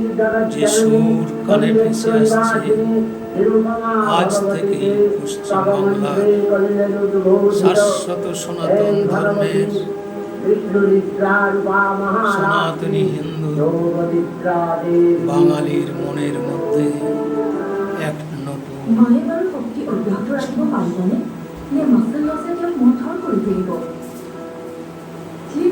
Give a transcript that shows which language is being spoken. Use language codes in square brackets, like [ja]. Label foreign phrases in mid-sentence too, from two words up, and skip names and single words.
[bn] যিশুর কানে ভেসে আসছে আজ থেকে পশ্চিমবাংলার শাশ্বত সনাতন ধর্মের সনাতনী হিন্দু বাঙালির মনের মধ্যে এক নতুন [as] মায়ে বাৰু শক্তি অব্যাহত ৰাখিব পাৰিবনে নে মাছৰ লছে তেওঁক মন্থৰ কৰি তুলিব?